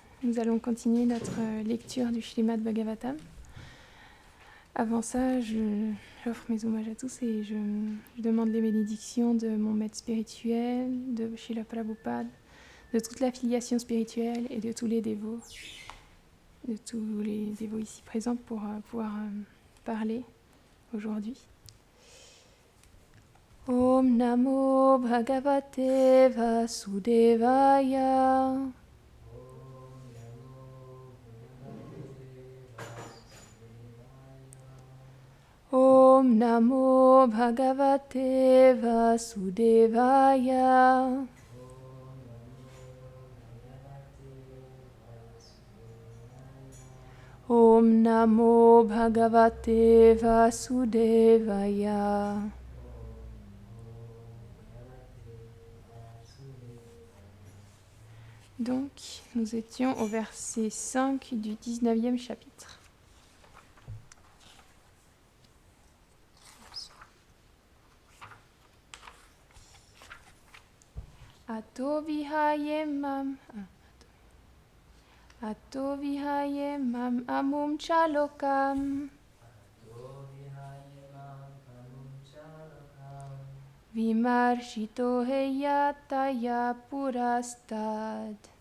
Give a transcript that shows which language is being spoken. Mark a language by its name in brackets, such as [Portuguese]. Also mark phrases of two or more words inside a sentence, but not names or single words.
[French] nous allons continuer notre lecture du Śrīmad Bhagavatam. Avant ça, j'offre mes hommages à tous et je demande les bénédictions de mon maître spirituel, de Srila Prabhupada, de toute l'affiliation spirituelle et de tous les dévots, ici présents pour pouvoir parler aujourd'hui. [Sanskrit] ॐ नमो भगवते वासुदेवाय. ॐ नमो भगवते वासुदेवाय. ॐ नमो भगवते वासुदेवाय. [French] Donc, nous étions au verset 5 du 19e chapitre. [Sanskrit] अतो विहायेमम् अमुं चलोकं विमर्शितो हेयतया पुरस्तात्.